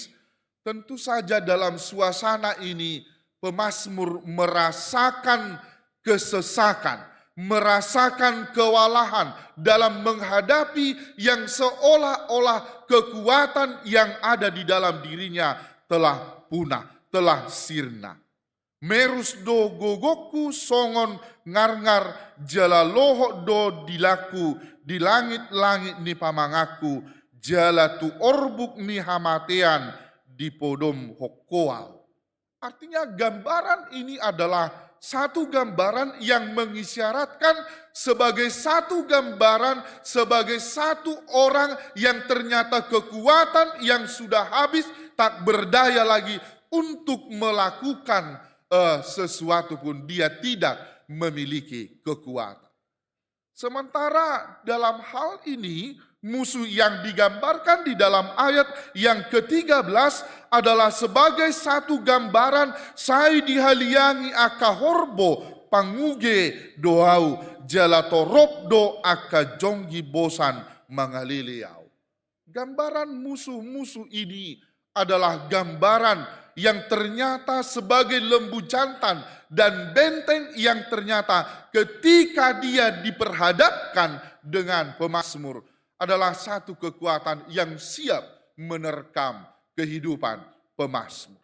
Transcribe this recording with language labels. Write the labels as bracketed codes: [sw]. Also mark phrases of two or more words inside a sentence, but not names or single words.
[id] Tentu saja dalam suasana ini pemazmur merasakan kesesakan, merasakan kewalahan dalam menghadapi yang seolah-olah kekuatan yang ada di dalam dirinya telah punah, telah sirna. [bbc] Merus do gogoku songon ngar-ngar jala lohok do dilaku di langit-langit ni pamangaku jala tu orbuk ni hamatean di podom hokoal. [id] Artinya gambaran ini adalah satu gambaran yang mengisyaratkan sebagai satu gambaran, sebagai satu orang yang ternyata kekuatan yang sudah habis, tak berdaya lagi untuk melakukan sesuatu pun, dia tidak memiliki kekuatan. Sementara dalam hal ini musuh yang digambarkan di dalam ayat yang ke-13 adalah sebagai satu gambaran [bbc] sai dihaliangi aka horbo panguge doau jalatorop do aka jonggi bosan mangaliliau. [id] Gambaran musuh-musuh ini adalah gambaran yang ternyata sebagai lembu jantan dan benteng yang ternyata ketika dia diperhadapkan dengan pemazmur adalah satu kekuatan yang siap menerkam kehidupan pemazmur.